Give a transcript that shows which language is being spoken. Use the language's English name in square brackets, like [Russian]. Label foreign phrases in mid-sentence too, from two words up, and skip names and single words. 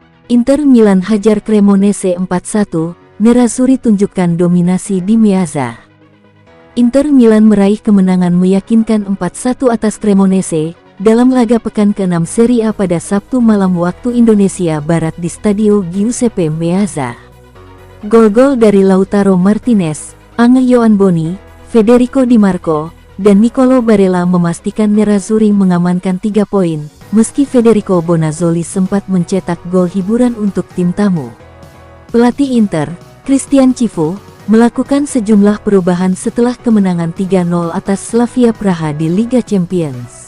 [Indonesian] Inter Milan hajar Cremonese 4-1, Nerazzurri tunjukkan dominasi di Meazza. Inter Milan meraih kemenangan meyakinkan 4-1 atas Cremonese dalam laga pekan ke-6 Serie A pada Sabtu malam waktu Indonesia Barat di Stadio Giuseppe Meazza. Gol-gol dari Lautaro Martinez, Angel Boni, Federico Di Marco, dan Nicolo Barella memastikan Nerazzurri mengamankan 3 poin, meski Federico Bonazzoli sempat mencetak gol hiburan untuk tim tamu. Pelatih Inter, Christian Cifu, melakukan sejumlah perubahan setelah kemenangan 3-0 atas Slavia Praha di Liga Champions.